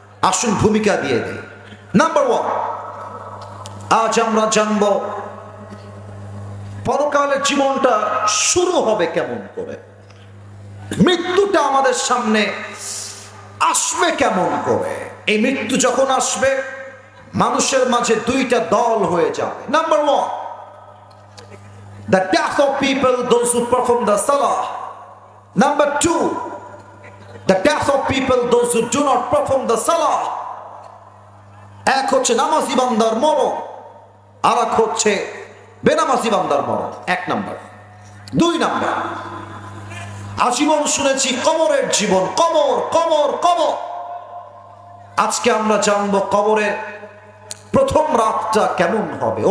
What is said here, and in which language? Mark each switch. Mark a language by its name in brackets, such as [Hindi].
[Bangla] আসুন ভূমিকা দিয়ে দিই। নাম্বার 1, আজ আমরা জানব পরকালের জীবনটা শুরু হবে কেমন করে। মৃত্যুটা আমাদের সামনে আসবে কেমন করে? এই মৃত্যু যখন আসবে মানুষের মাঝে দুইটা দল হয়ে যাবে। [English] Number one, the death of people, those who perform the salah. Number two, the death of people, those who do not perform the salah. [Bangla] এক হচ্ছে নামাজি বান্দার মরণ, আর এক হচ্ছে বেনামাজি বান্দার মরণ। এক নাম্বার। দুই নাম্বার, আজীবন শুনেছি কবরের জীবন, কবর কবর কবর। আজকে আমরা জানবো কবরের প্রথম রাতটা কেমন হবে।